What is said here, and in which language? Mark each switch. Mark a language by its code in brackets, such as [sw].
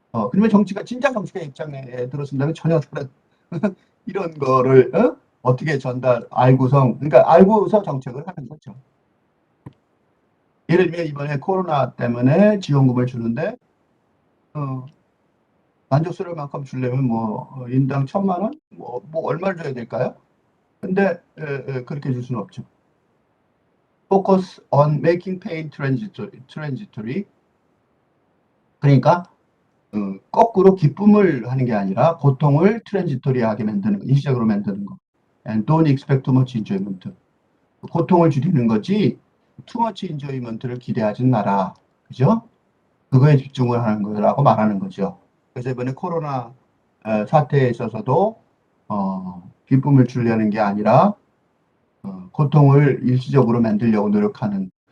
[ko] 그러면 진짜 정치가 입장에 들었습니다면 전혀 다른 이런 거를 어떻게 그러니까 알고서 정책을 하는 거죠. 예를 들면 이번에 코로나 때문에 지원금을 주는데 만족스러울 만큼 주려면 뭐 인당 1,000만 원? 뭐 얼마를 줘야 될까요? 근데 그렇게 줄 수는 없죠. [en] Focus on making pain transitory. [ko] 그러니까 거꾸로 기쁨을 하는 게 아니라 고통을 트랜지토리하게 만드는 거, 일시적으로 만드는 거. [en] And don't expect too much enjoyment. [ko] 고통을 줄이는 거지 [en] too much enjoyment [ko] 를 기대하진 마라. 그죠? 그거에 집중을 하는 거라고 말하는 거죠. 그래서 이번에 코로나 사태에 있어서도 기쁨을 주려는 게 아니라 고통을 일시적으로 만들려고 노력하는.